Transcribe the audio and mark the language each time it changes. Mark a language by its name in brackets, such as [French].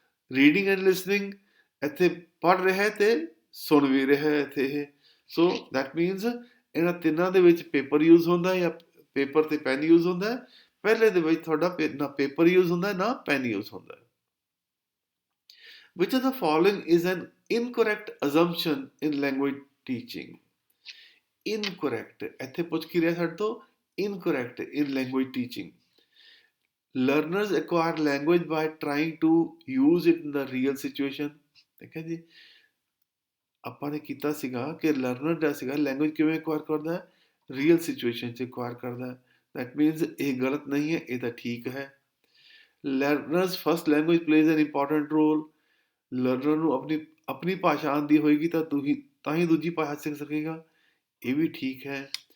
[Punjabi] Reading and listening, ਇੱਥੇ ਪੜ੍ਹ ਰਿਹਾ ਤੇ ਸੁਣ ਵੀ ਰਿਹਾ ਹੈ ਇੱਥੇ ਇਹ। ਸੋ ਦੈਟ ਮੀਨਸ ਇਹਨਾਂ ਤਿੰਨਾਂ ਦੇ ਵਿੱਚ ਪੇਪਰ ਯੂਜ਼ ਹੁੰਦਾ ਜਾਂ ਪੇਪਰ ਤੇ ਪੈਨ ਯੂਜ਼ ਹੁੰਦਾ। ਪਹਿਲੇ ਦੇ ਵਿੱਚ ਤੁਹਾਡਾ ਨਾ ਪੇਪਰ ਯੂਜ਼ ਹੁੰਦਾ ਨਾ ਪੈਨ ਯੂਜ਼ ਹੁੰਦਾ। [English] Which of the following is an incorrect assumption in language teaching? [Punjabi] Incorrect, ਇੱਥੇ ਪੁੱਛ ਕੀ ਰਿਹਾ ਸਾਡੇ ਤੋਂ? [English] Incorrect in language teaching. Learners acquire language by trying to use it in the real situation. [Punjabi] ਠੀਕ ਹੈ ਜੀ। ਆਪਾਂ ਨੇ ਕੀਤਾ ਸੀਗਾ ਕਿ ਲਰਨਰ ਜਿਹੜਾ ਸੀਗਾ ਲੈਂਗੁਏਜ ਕਿਵੇਂ ਐਕਵਾਇਰ ਕਰਦਾ ਹੈ? ਰੀਅਲ ਸਿਚੁਏਸ਼ਨ 'ਚ ਐਕਵਾਇਰ ਕਰਦਾ ਹੈ। ਦੈਟ ਮੀਨਸ ਇਹ ਗਲਤ ਨਹੀਂ ਹੈ, ਇਹ ਤਾਂ ਠੀਕ ਹੈ। [English] Learners first language plays an important role. [Punjabi] ਲਰਨਰ ਨੂੰ ਆਪਣੀ ਭਾਸ਼ਾ ਆਉਂਦੀ ਹੋਏਗੀ ਤਾਂ ਹੀ ਦੂਜੀ ਭਾਸ਼ਾ ਸਿੱਖ ਸਕੇਗਾ, ਇਹ ਵੀ ਠੀਕ ਹੈ।